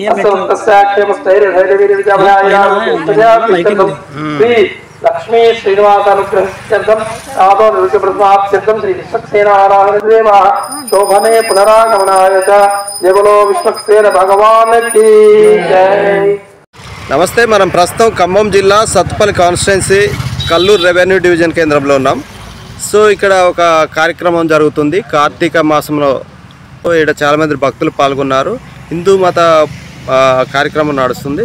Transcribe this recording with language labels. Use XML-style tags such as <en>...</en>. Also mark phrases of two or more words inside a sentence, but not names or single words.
<sa>अस्य श्री लक्ष्मी श्रीनिवासानुग्रहस्यर्थं साधो निरुचप्रसादार्थं श्री विश्वक्सेनाराधनदेवः शोभने पुनरागमनाय च</sa> <hi>जय बोलो विश्वक्सेन भगवान की जय।</hi> <te>నమస్తే మనం ప్రస్తుతం ఖమ్మం జిల్లా సత్తుపల్లి కాన్స్టిట్యుయెన్సీ కల్లూరు</te> <en>revenue division</en> <te>కేంద్రంలో ఉన్నాం. సో ఇక్కడ ఒక కార్యక్రమం జరుగుతుంది కార్తీక మాసంలో. ఇక్కడ చాలామంది భక్తులు పాల్గొన్నారు. హిందూ మత కార్యక్రమం నడుస్తుంది.</te>